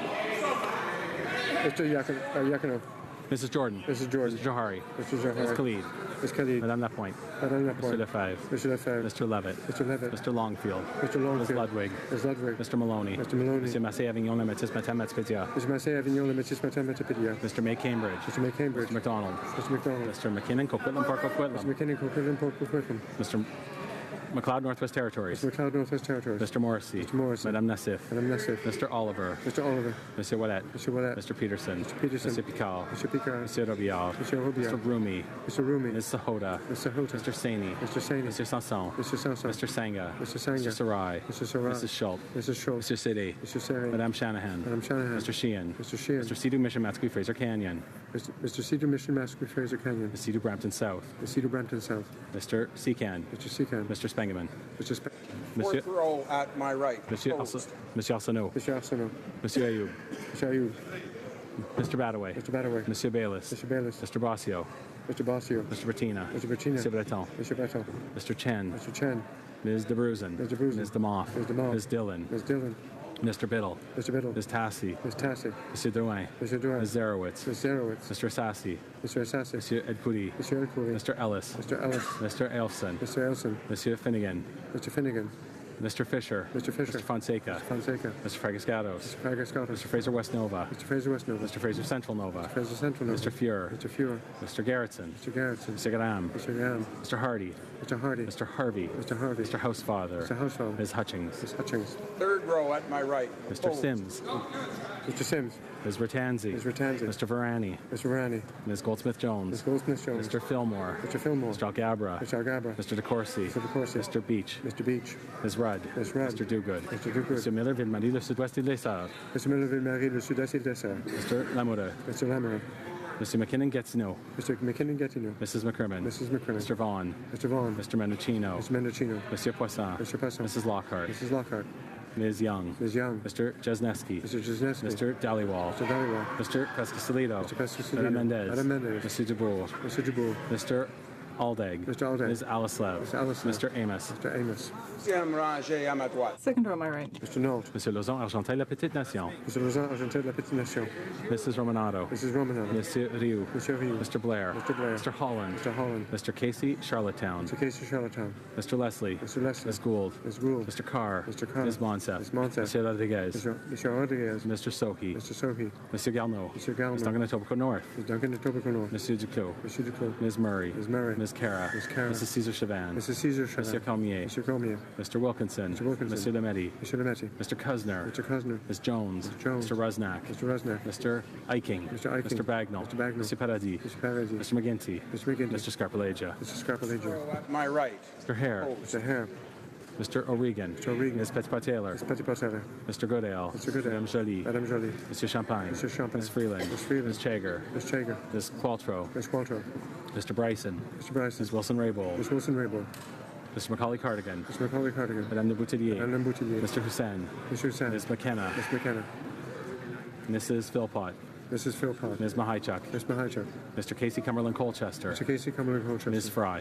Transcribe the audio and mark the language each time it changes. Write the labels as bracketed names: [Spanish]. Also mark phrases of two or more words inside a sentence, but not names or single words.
[English] Mr. Yakino. Mrs. Jordan. Mrs. Jordan. Mr. Johari. Mr. Johari. Ms. Khalid. Ms. Khalid. Madame Lapointe. Madame Lapointe. Mr. Lefebvre. Mr. Lefebvre. Mr. Levitt. Mr. Levitt. Mr. Longfield. Mr. Longfield. Ms. Ludwig. Ms. Ludwig. Mr. Maloney. Mr. Maloney. Monsieur Massé Avignon Limitis Matin Matspédia. Mr. Massé Avignon Limitis Matin Matapédia. Mr. May Cambridge. Mr. May Cambridge. Mr. McDonald. Mr. McDonald. Mr. McKinnon Coquitlam Park Mr. Coquitlam. McKinnon Coquitlam Port Coquitlam. Mr. McLeod Northwest Territories. Mr. McLeod Northwest Territories. Mr. Morrissey. Mr. Morrissey. Madame Nassif. Madame Nassif. Mr. Oliver. Mr. Oliver. Monsieur Ouellet. Monsieur Ouellet. Mr. Peterson. Mr. Peterson. Monsieur Picard. Mr. Picard. Monsieur Robillard. Monsieur Robillard. Mr. Rumi. Mr. Rumi. Ms. Sahota. Mr. Hota. Mr. Saini. Mr. Saini. Mr. Sanson. Mr. Sanson. Mr. Sanga. Mr. Sanga. Mr. Sarai. Mr. Sarai. Mrs. Schultz. Mrs. Schultz. Mr. City. Mr. Seri. Madame Shanahan. Madame Shanahan. Mr. Sheehan. Mr. Sheehan. Mr. Sidhu Mission Matsqui Fraser Canyon. Mr. Cedar Mission Massacre Fraser Canyon. Mr. Sidhu Brampton South. Mr. Cedar Brampton South. Mr. Secan. Mr. Secan. Mr. Spengeman. Mr. Sp Monsieur, Fourth row at my right. Monsieur Opposed. Arsenault. Mr. Arsenault. Monsieur Ayoub. Mr. Ayoub. Mr. Badaway. Mr. Badaway. Monsieur Bayless. Mr. Bayless. Mr. Bossio. Mr. Bossio. Mr. Bertina. Mr. Bertina. Monsieur Breton. Mr. Breton. Mr. Chen. Mr. Chen. Ms. DeBruzen. Ms. DeBruzen. Ms. DeMoff. Ms. DeMoff. Ms. Dillon. Ms. Dillon. Mr. Biddle. Mr. Biddle. Ms. Tassi. Ms. Tassi. Monsieur Drouin. Mr. Drouin. Ms. Zarowitz. Ms. Zarowitz. Mr. Assassi. Mr. Assassi. Monsieur Edpudi. Mr. Elcouri. Mr. Ellis. Mr. Ellis. Mr. Elson. Mr. Elson. Monsieur Finnegan. Mr. Finnegan. Mr. Fisher. Mr. Fisher. Mr. Fonseca. Mr. Fonseca. Mr. Fragascatos. Mr. Fragascatos. Mr. Fraser West Nova. Mr. Fraser West Nova. Mr. Fraser Central Nova. Mr. Fraser Central Nova. Mr. Fuhrer. Mr. Fuhrer. Mr. Garrettson. Mr. Garrettson. Mr. Graham. Mr. Graham. Mr. Hardy. Mr. Hardy. Mr. Harvey. Mr. Harvey. Mr. Housefather. Mr. Housefather. Ms. Hutchings. Ms. Hutchings. Third row at my right. Mr. Opposed. Sims. Mr. Sims. Ms. Ratanzi. Ms. Ratanzi. Mr. Varani. Mr. Varani. Ms. Goldsmith-Jones. Ms. Goldsmith-Jones. Mr. Fillmore. Mr. Fillmore. Mr. Algabra. Mr. Algabra. Mr. DeCourcy. Mr. DeCourcy. Mr. Beach. Mr. Beach. Ms. Rudd. Ms. Rudd. Mr. Dogood. Mr. Dogood. Mr. Miller, Ville-Marie, le Sud-Ouest et l'Essor. Mr. Miller-Ville-Marie, le Sud-Est et l'Essor. Mr. Lamoureux. Mr. Lamoureux. Mr. McKinnon-Gatineau. Mr. McKinnon-Gatineau. Mrs. McCrimmon. Mrs. McCrimmon. Mr. Vaughan. Mr. Vaughan. Mr. Mendocino. Mr. Mendocino. Monsieur Poisson. Mr. Poisson. Mrs. Lockhart. Mrs. Lockhart. Ms. Young. Ms. Young. Mr. Jesneski. Mr. Jesneski. Mr. Dhaliwal. Mr. Dhaliwal. Mr. Pescasolido. Mr. Pescasolido. Madame Mendez. Madame Mendez. Mr. Dubourg. Mr. Dubourg. Mr. Aldag. Mr. Aldag. Ms. Alaslev. Mr. Alaslev. Mr. Amos. Mr. Amos. [French] Deuxième rangée à ma droite. [English] Second row, my right. Mr. Nault. Monsieur Lauzon, Argentel, La Petite Nation. Mr. Lausanne, Argentin de la Petite Nation. Mrs. Romanato. Mrs. Romanoff. Monsieur Rioux. Monsieur Rioux. Mr. Blair. Mr. Blair. Mr. Holland. Mr. Holland. Mr. Casey, Charlottetown. Mr. Casey, Charlottetown. Mr. Leslie. Mr. Leslie. Ms. Gould. Ms. Gould. Mr. Carr. Mr. Carr. Ms. Monsef. Ms. Monsef. Monsieur Rodriguez. Monsieur Rodriguez. Mr. Sohi. Mr. Sohi. Monsieur Garneau. Mr. Garneau. Ms. Duncan Etobicoke North. Ms. Duncan Etobicoke North. Monsieur Duclos. Monsieur Duclos. Ms. Murray. Ms. Murray. Ms. Cara. Ms. Cara. Mrs. Caesar Chavan. Mrs. Caesar Chavan. Monsieur Cormier. Monsieur Cormier. Mr. Wilkinson. Mr. Wilkinson. Monsieur Lemaitre. Monsieur Lemaitre. Mr. Kuzner. Mr. Kuzner. Ms. Jones. Mr. Jones. Mr. Rusnak. Mr. Rusnak. Mr. Eiking. Mr. Eiking. Mr. Bagnall. Mr. Bagnall. Monsieur Paradis. Mr. Paradis. Mr. McGinty. Mr. McGinty. Mr. Scarpalagia. Mr. Scarpalagia. At my right. Mr. Hare. Mr. Hare. Mr. O'Regan. Mr. O'Regan. Ms. Petitpas-Taylor. Ms. Petitpas-Taylor. Mr. Goodale. Mr. Goodale. Madame Jolie. Madame Jolie. Monsieur Champagne. Monsieur Champagne. Ms. Freeland. Ms. Freeland. Ms. Chager. Ms. Chager. Ms. Qualtrough. Ms. Qualtrough. Mr. Bryson. Mr. Bryson. Ms. Wilson-Raybould. Ms. Wilson-Raybould. Mr. Macaulay Cardigan. Mr. Macaulay Cardigan. Madame de Boutillier. Madame Boutillier. Mr. Hussein. Mr. Hussein. Ms. McKenna. Ms. McKenna. Mrs. Philpott. Mrs. Philpott. Ms. Mahichuk. Ms. Mahichuk. Mr. Casey Cumberland Colchester. Mr. Casey Cumberland Colchester. Ms. Fry.